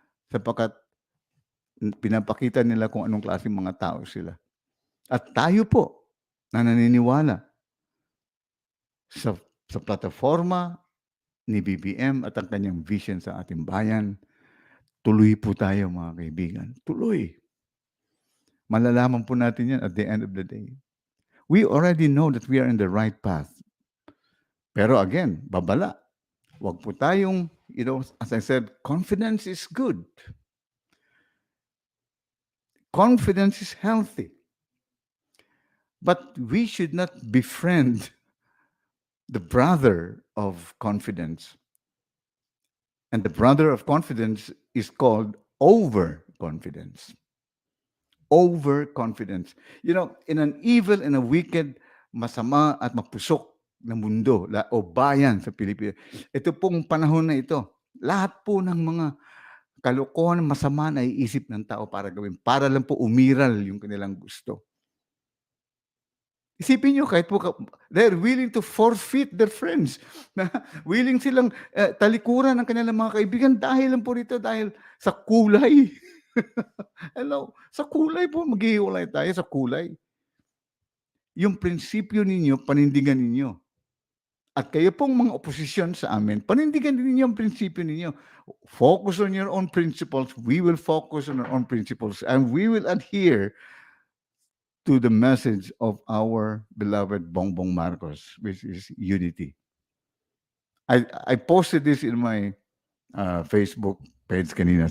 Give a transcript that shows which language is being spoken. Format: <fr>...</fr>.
<tl>Sapagkat pinapakita nila kung anong klaseng mga tao sila. At tayo po na naniniwala sa plataforma ni BBM at ang kanyang vision sa ating bayan, tuloy po tayo, mga kaibigan. Tuloy. Malalaman po natin yan</tl> <en>at the end of the day. We already know that we are in the right path. Pero again, babala.</en> <tl>Huwag po tayong,</tl> <en>as I said, confidence is good. Confidence is healthy. But we should not befriend the brother of confidence. And the brother of confidence is called overconfidence. Overconfidence. In an evil and a wicked,</en> <tl>masama at mapusok na mundo o bayan sa Pilipinas, ito pong panahon na ito, lahat po ng mga kalokohan, masama na iisip ng tao para gawin, para lang po umiral yung kanilang gusto. Isipin nyo, kahit po,</tl> <en>they're willing to forfeit their friends.</en> <tl>Willing silang talikuran ng kanilang mga kaibigan dahil lang po rito, dahil sa kulay. Hello, sa kulay po, maghihiwalay tayo sa kulay. Yung prinsipyo ninyo, panindigan ninyo. At kayo pong mga oposisyon sa amin, panindigan din ninyo ang prinsipyo ninyo.</tl> <en>Focus on your own principles. We will focus on our own principles. And we will adhere to the message of our beloved Bongbong Marcos, which is unity. I posted this in my Facebook page kanina.</en>